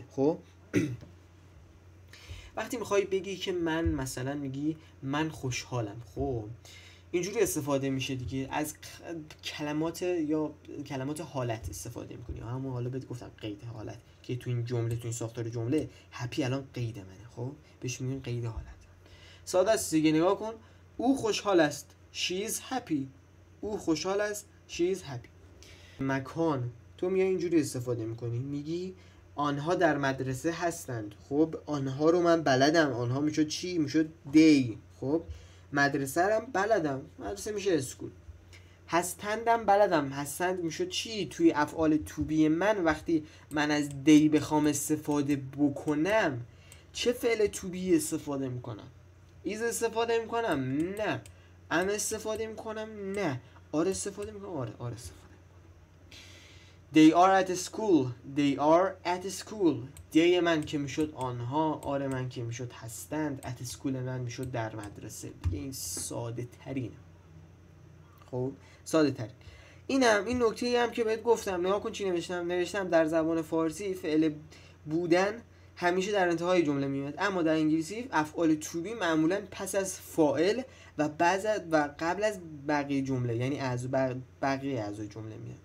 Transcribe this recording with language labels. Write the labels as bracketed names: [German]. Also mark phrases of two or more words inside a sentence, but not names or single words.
[Persian] خب وقتی میخوای بگی که من مثلا میگی من خوشحالم، خب اینجوری استفاده میشه دیگه، از کلمات یا کلمات حالت استفاده میکنی، همون حالا بهت گفتم قید حالت که تو این جمله، تو این ساختار جمله هپی الان قید منه، خب بهش میگن قید حالت. ساده است دیگه، نگاه کن، او خوشحال است [English] she is happy، [Persian] او خوشحال است [English] she is happy. [Persian] مکان تو میای اینجوری استفاده میکنی، میگی آنها در مدرسه هستند، خب آنها رو من بلدم، آنها میشد چی؟ میشد دی. خب مدرسه رو بلدم، مدرسه میشه اسکول. هستندم بلدم، هستند میشد چی؟ توی افعال [English] to be [Persian] من وقتی من از دی بخوام استفاده بکنم چه فعل تو بی استفاده میکنم؟ ایز استفاده میکنم؟ نه. ام استفاده میکنم؟ نه. آر استفاده میکنم؟ آره استفاده. [English] They are at school. They are at school. [Persian] دی من که میشد آنها، آر من که میشد هستند، [English] at school [Persian] من میشد در مدرسه. دیگه این ساده ترینه. خب ساده ترین. اینم این نکته هم که بهت گفتم، نگاه کن چی نوشتم در زبان فارسی فعل بودن همیشه در انتهای جمله میاد، اما در انگلیسی افعال [English] to be [Persian] معمولا پس از فاعل و قبل از بقیه جمله، یعنی از بقیه اعضای جمله میاد.